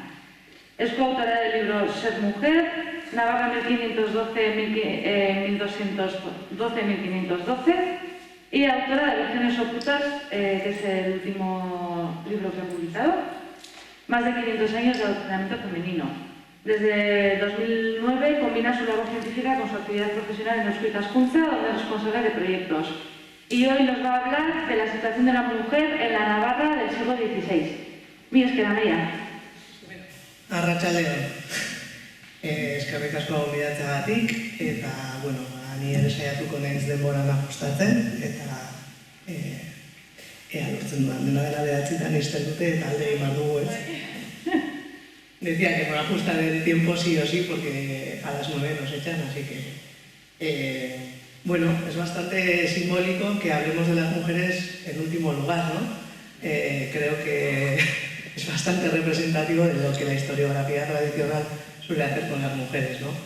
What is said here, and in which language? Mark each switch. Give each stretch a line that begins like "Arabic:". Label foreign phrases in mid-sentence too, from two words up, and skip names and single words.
Spanish: Es coautora del libro Ser mujer, Navarra 1512-1512 y autora de Legiones ocultas, que es el último libro que ha publicado. Más de 500 años de adoctrinamiento femenino. Desde 2009 combina su labor científica con su actividad profesional en Eusko Ikaskuntza, donde es responsable de proyectos. Y hoy nos va a hablar de la situación de la mujer en la Navarra del siglo XVI.
Basque: Mila esker, Amaia. Arratsaldeon. Eskerrik asko gonbidatzeagatik, eta, bueno, ni ere saiatuko naiz denboran ajustatzen, eta lortzen dudan dena dela 9 izten dute eta alde egin behar dugu, ez?
Spanish: Decía que me ajustan el tiempo sí o sí porque a las 9 nos echan, así que... bueno, es bastante simbólico que hablemos de las mujeres en último lugar, ¿no? Creo que es bastante representativo de lo que la historiografía tradicional suele hacer con las mujeres, ¿no?